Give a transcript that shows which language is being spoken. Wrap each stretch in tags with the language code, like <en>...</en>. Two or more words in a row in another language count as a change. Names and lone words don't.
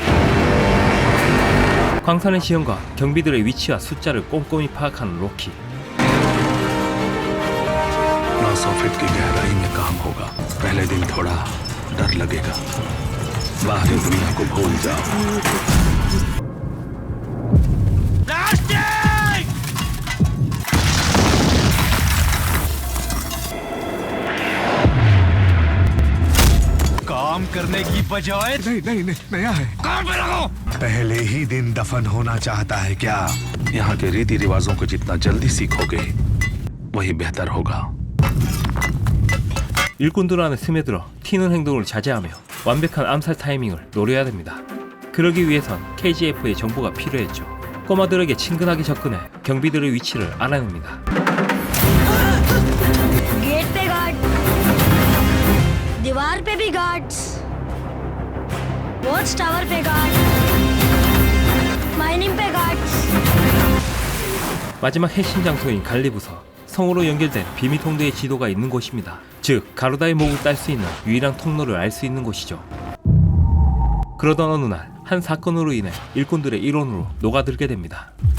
<ko>광산의 지형과 경비들의 위치와 숫자를 꼼꼼히 파악하는 로키.</ko> <hi>900 फीट की गहराई में काम होगा। पहले दिन थोड़ा डर लगेगा, बाहरी दुनिया को भूल जाओ। काम करने की बजाय नहीं नया है। काम पे लगाओ। पहले ही दिन दफन होना चाहता है क्या? यहाँ के रीति रिवाजों को जितना जल्दी सीखोगे वही बेहतर होगा।</hi> <ko>일꾼들 안에 스며들어 튀는 행동을 자제하며 완벽한 암살 타이밍을 노려야 됩니다. 그러기 위해선 KGF의 정보가 필요했죠. 꼬마들에게 친근하게 접근해 경비들의 위치를 알아냅니다.</ko> <hi>गेट पे गार्ड, दीवार पे भी गार्ड्स,</hi> <en>watch tower</en> <hi>पे गार्ड, माइनिंग पे गार्ड्स।</hi> <ko>마지막 핵심 장소인 갈리부서, 성으로 연결된 비밀 통로의 지도가 있는 곳입니다. 즉 가루다의 목을 딸 수 있는 유일한 통로를 알 수 있는 곳이죠. 그러던 어느 날 한 사건으로 인해 일꾼들의 일원으로 녹아들게 됩니다.</ko>